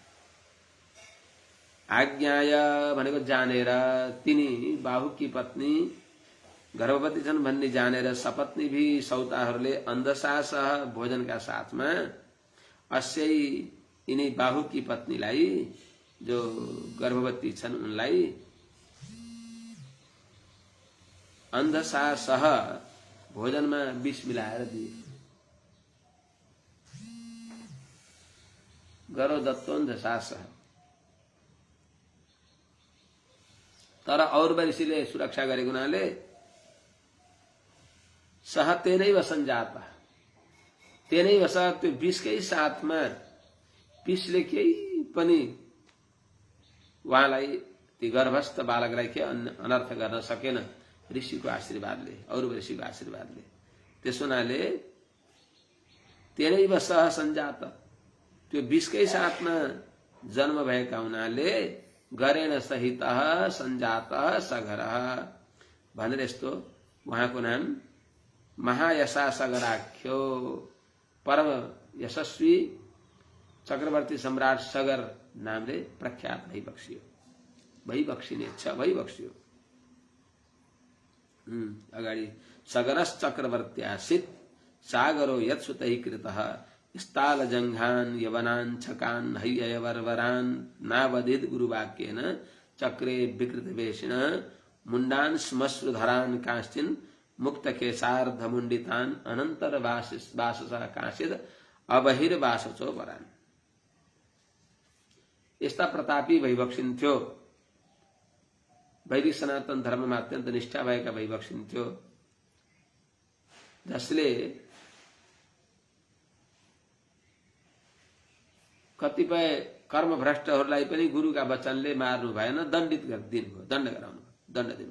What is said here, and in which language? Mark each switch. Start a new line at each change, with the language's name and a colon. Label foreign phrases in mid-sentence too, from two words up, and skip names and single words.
Nepali: आज्ञाय भनेको जानेर, तिनी बाहुकी पत्नी गर्भवती छन् भन्ने जानेर सपत्नी भी सौताहरूले अन्धशासह भोजनका साथमा अस्यै यिनी बाहुकी पत्नीलाई जो गर्भवती छन् उनलाई अन्धशासह भोजनमा विष मिलाएर दिए।
Sanskrit: गरो दत्तोन्धशासह।
Nepali: तर औरवरिशीले सुरक्षा गरेको हुनाले
Sanskrit: सह तेनैव सञ्जाता, तेनैव सह
Nepali: त्यो विषकै साथमा विषले केही पनि उहाँलाई ती गर्भस्थ बालकलाई के अनर्थ गर्न सकेन ऋषिको आशीर्वादले, औरवरिशीको आशीर्वादले। त्यसो हुनाले
Sanskrit: तेनैव सह सञ्जात,
Nepali: त्यो विषकै साथमा जन्म भएका हुनाले
Sanskrit: गरेण सहित सञ्जात सगरः
Nepali: भनेर यस्तो उहाँको नाम
Sanskrit: महायशा सगराख्यो,
Nepali: परम यशस्वी चक्रवर्ती सम्राट सगर नामले प्रख्यात भइबक्सियो, भइबक्सिने छ, भइबक्सियो।
Sanskrit: अगाडि सगरस चक्रवर्त्यासित सागरो यत्सुतै कृतः स्थाल जंघान यवनान छकान हय्यवरवरान नावदित गुरुवाक्येन चक्रे विकृत वेशिन मुंडान श्मश्रुधरान कांश्चिन मुक्त केशार्ध मुंडितान अनंतर वाससा कांचिद अबहिर्वासचो वरान।
Nepali: यस्ता प्रतापी भइबक्सिन्थ्यो, वैदिक सनातन धर्ममा अत्यन्त निष्ठा भएका भइबक्सिन्थ्यो, जसले कतिपय कर्मभ्रष्टहरूलाई पनि गुरुका वचनले मार्नु भएन, दण्डित दिनुभयो, दण्ड गराउनु, दण्ड दिनुभयो।